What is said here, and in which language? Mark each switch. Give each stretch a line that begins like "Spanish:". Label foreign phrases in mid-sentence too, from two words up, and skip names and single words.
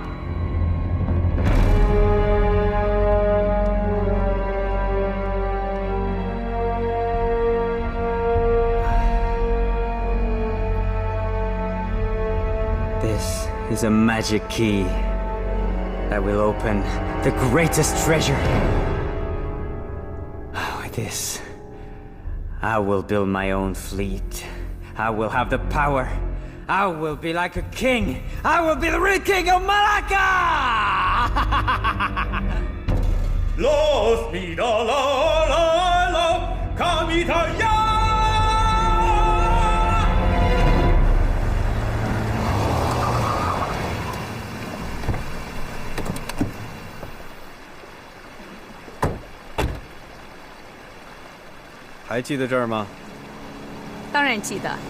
English: This is a magic key that will open the greatest treasure. With this, I will build my own fleet. I will have the power. I will be like a king. I will be the real king of Malacca! Los mira la la la, kamita ya.
Chinese: 还记得这儿吗？当然记得。